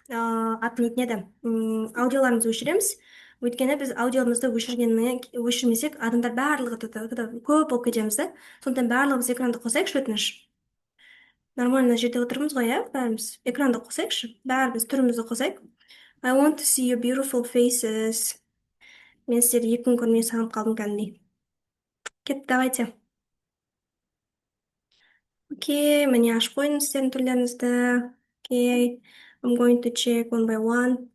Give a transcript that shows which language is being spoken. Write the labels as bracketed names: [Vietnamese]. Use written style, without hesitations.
[Kazakh] Атын нетін еді? Аудиоларымызды өшіреміз. Өйткені біз аудиомызды өшірмесек, адамдар барлығы көп болып кетеміз да. Сондықтан барлығымыз экранды қосайықшы, өтініш. Нормально жерде отырмыз ғой, иә? Бәріміз экранды қосайықшы. Бәріміз түрімізді қосайық. [English] I want to see your beautiful faces. [Kazakh] Мен сіздерді 2 күн көрмей сағынып қалдым кәдімгідей. Кет, давайте. Окей, міне ашып қойыңыз сіздердің түрлеріңізді. [English] Окей, I'm going to check one by one.